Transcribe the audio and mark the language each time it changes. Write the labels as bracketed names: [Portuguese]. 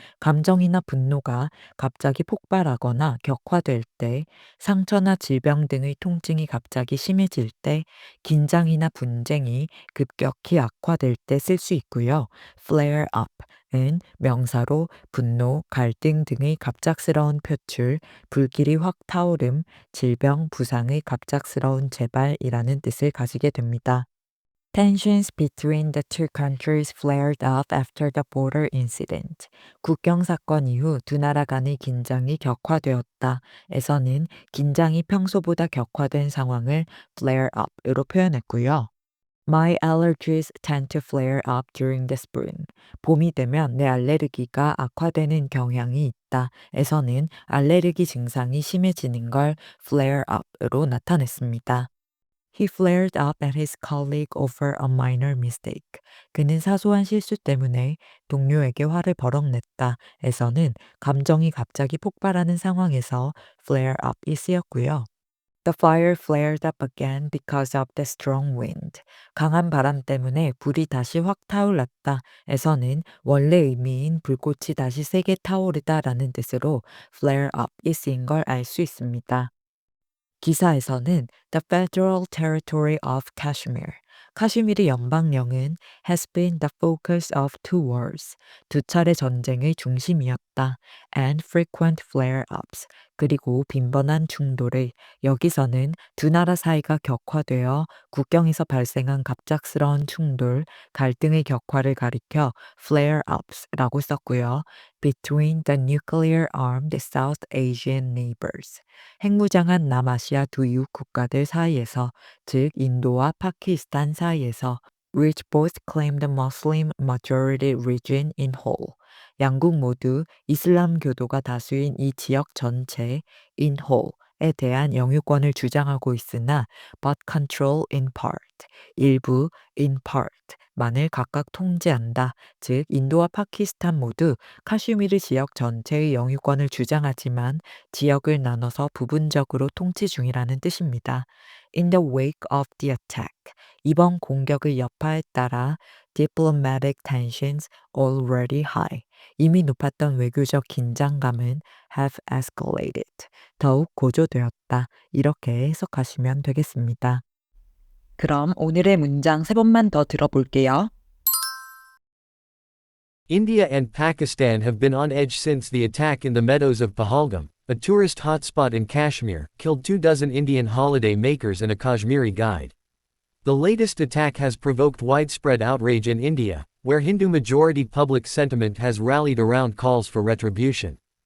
[Korean] 감정이나 분노가 갑자기 폭발하거나 격화될 때, 상처나 질병 등의 통증이 갑자기 심해질 때, 긴장이나 분쟁이 급격히 격히 악화될 때 쓸 수 있고요. flare up은 명사로 분노, 갈등 등의 갑작스러운 표출, 불길이 확 타오름, 질병, 부상의 갑작스러운 재발이라는 뜻을 가지게 됩니다. [English] Tensions between the two countries flared up after the border incident. [Korean] 국경 사건 이후 두 나라 간의 긴장이 격화되었다. 에서는 긴장이 평소보다 격화된 상황을 flare up으로 표현했고요. [English] My allergies tend to flare up during the spring. [Korean] 봄이 되면 내 알레르기가 악화되는 경향이 있다. 에서는 알레르기 증상이 심해지는 걸 flare up으로 나타냈습니다. [English] He flared up at his colleague over a minor mistake. [Korean] 그는 사소한 실수 때문에 동료에게 화를 버럭냈다. 에서는 감정이 갑자기 폭발하는 상황에서 flare up이 쓰였고요. [English] The fire flared up again because of the strong wind. [Korean] 강한 바람 때문에 불이 다시 확 타올랐다. 에서는 원래 의미인 불꽃이 다시 세게 타오르다라는 뜻으로 flare up이 쓰인 걸 알 수 있습니다. 기사에서는 [English] The Federal Territory of Kashmir, [Korean] 카슈미르 연방령은 [English] has been the focus of two wars, [Korean] 두 차례 전쟁의 중심이었다. [English] And frequent flare-ups, [Korean] 그리고 빈번한 충돌의, 여기서는 두 나라 사이가 격화되어 국경에서 발생한 갑작스러운 충돌, 갈등의 격화를 가리켜 flare-ups라고 썼고요. [English] Between the nuclear-armed South Asian neighbors, [Korean] 핵무장한 남아시아 두 이웃 국가들 사이에서, 즉 인도와 파키스탄 사이에서, [English] which both claim the Muslim majority region in whole. [Korean] 양국 모두 이슬람교도가 다수인 이 지역 전체 in whole에 대한 영유권을 주장하고 있으나 [English] but control in part, [Korean] 일부 in part만을 각각 통제한다. 즉 인도와 파키스탄 모두 카슈미르 지역 전체의 영유권을 주장하지만 지역을 나눠서 부분적으로 통치 중이라는 뜻입니다. [English] In the wake of the attack, [Korean] 이번 공격의 여파에 따라 [English] diplomatic tensions already high, [Korean] 이미 높았던 외교적 긴장감은 [English] have escalated, [Korean] 더욱 고조되었다. 이렇게 해석하시면 되겠습니다. 그럼 오늘의 문장 세 번만 더 들어볼게요. [English] India and Pakistan have been on edge since the attack in the meadows of Pahalgam, a tourist hotspot in Kashmir, killed 24 Indian holiday makers and a Kashmiri guide. The latest attack has provoked widespread outrage in India, where Hindu-majority public sentiment has rallied around calls for retribution.